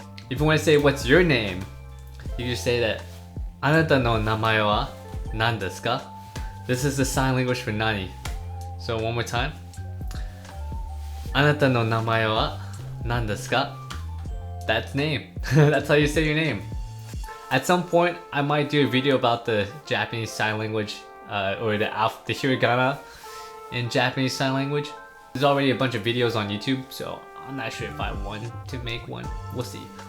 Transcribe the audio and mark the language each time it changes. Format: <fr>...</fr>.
<en>If you want to say what's your name, you just say that</en> <ja>あなたの名前は何ですか?</ja> <en>This is the sign language for nani. So one more time.</en> <ja>あなたの名前は何ですか?</ja> <en>That's name. That's how you say your name. At some point, I might do a video about the Japanese sign language, or the hiragana in Japanese sign language. There's already a bunch of videos on YouTube, so I'm not sure if I want to make one. We'll see.</en>